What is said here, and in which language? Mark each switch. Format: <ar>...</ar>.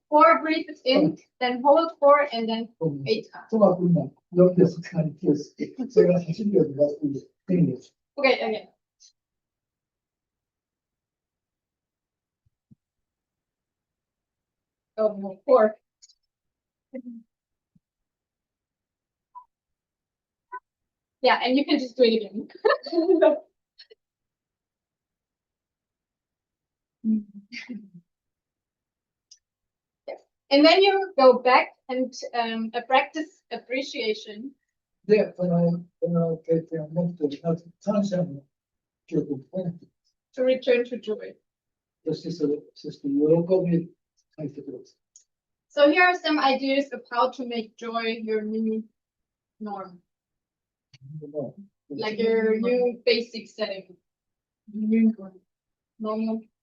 <en>4 breathes in, then hold 4, and then 8 out.</en> <ja>とは今、4秒間に気をつけ、それが8秒で出すというです。</ja> <en>Okay, again. Oh, no, 4. Yeah, and you can just do it again. Yes. And then you go back and practice appreciation.</en> <ja>で、この経験を持って、まず感謝の記憶を持って、</ja> <en>To return to joy.</en> <ja>そして喜びを書いてください。</ja> <en>So here are some ideas of how to make joy your new norm, like your new basic setting. New normal.</en>